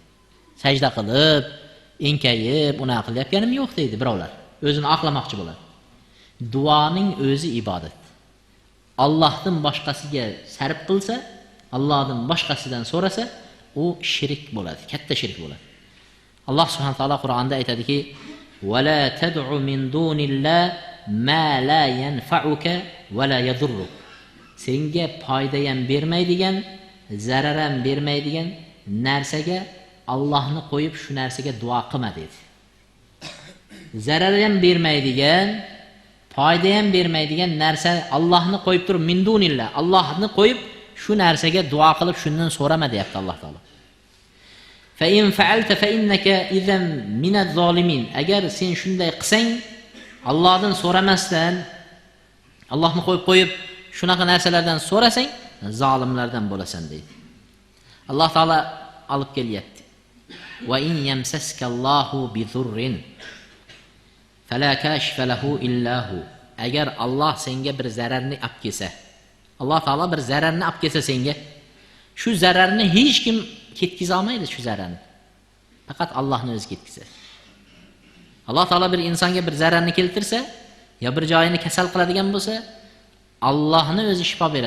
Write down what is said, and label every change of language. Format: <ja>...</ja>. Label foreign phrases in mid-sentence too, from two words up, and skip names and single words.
<uz>Sajda qilib, enkayib, unaqa qilyapganim yo'q deydi birovlar. O'zini oqlamoqchi bo'ladi. Duoning o'zi ibodat. Allohdan boshqasiga sarf qilsa, Allohdan boshqasidan so'rasa, u shirk bo'ladi, katta shirk bo'ladi.</uz> <ar>Alloh سبحانه وتعالى</ar> <uz>Qur'onda aytadiki:</uz> <ar>"ولا تدع من دون الله ما لا ينفعك ولا يضرك."</ar> <uz>Senga foyda ham bermaydigan, zarar ham bermaydigan narsaga Allohni qo'yib shu narsaga duo qilma dedi. Zarar ham bermaydigan, foyda ham bermaydigan narsa Allohni qo'yib turib</uz> <ar>من دون الله,</ar> <uz>Allohni qo'yib shu narsaga duo qilib shundan so'rama deyapti Alloh taolo.</uz> <ar>فإن فعلت فإنك إذا من الظالمين.</ar> <uz>Agar sen shunday qilsang, Allohdan so'ramasdan, Allohni qo'yib shunaqa narsalardan so'rasang, zolimlardan bo'lasan deydi. Alloh taolo olib kelyapti.</uz> <ar>وإن يمسسك الله بضر فلا كاشف له إلا هو.</ar> <uz>Agar Alloh senga bir zararni olib kelsa, Alloh taolo bir zararni olib kelsa senga, shu zararni hech kim ketkiza olmaydi shu zararni. Faqat Allohning o'zi ketkizadi. Alloh taolo bir insonga bir zararni keltirsa, yo bir joyini kasal qiladigan bo'lsa, Allohning o'zi shifo beradi.</uz>